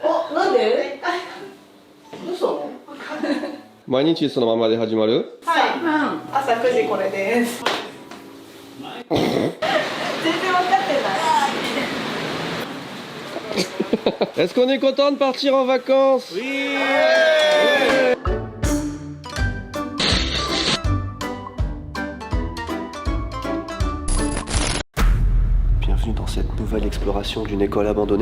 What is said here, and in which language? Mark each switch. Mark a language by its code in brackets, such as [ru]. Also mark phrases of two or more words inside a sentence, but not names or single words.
[ja] なんで？嘘？毎日そのままで始まる？はい、朝9時これです。全然分かってない。 [fr] Est-ce qu'on est content de partir en vacances? Oui! Bienvenue dans cette nouvelle exploration d'une école abandonnée.